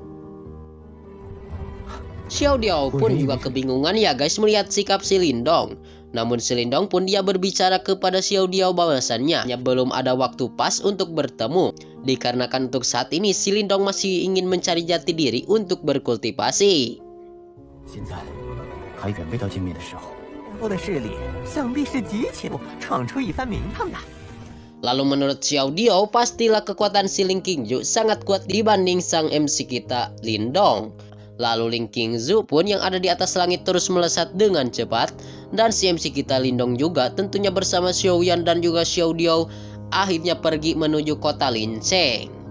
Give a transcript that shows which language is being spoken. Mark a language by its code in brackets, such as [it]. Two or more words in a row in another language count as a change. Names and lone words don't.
[id] Xiao Diao pun juga kebingungan ya guys melihat sikap si Lindong. Namun si Lindong pun dia berbicara kepada Xiao Diao bahwasannya belum ada waktu pas untuk bertemu. Dikarenakan untuk saat ini si Lindong masih ingin mencari jati diri untuk berkultivasi. [zh] 现在还远未到见面的时候，以后的势力想必是极其闯出一番名堂的。 [id] Lalu menurut Xiao Diao pastilah kekuatan si Ling Qingzu sangat kuat dibanding sang MC kita Lindong. Lalu Ling Qingzu pun yang ada di atas langit terus melesat dengan cepat. Dan si MC kita Lindong juga tentunya bersama Xiao Yan dan juga Xiao Diao akhirnya pergi menuju kota Lincheng.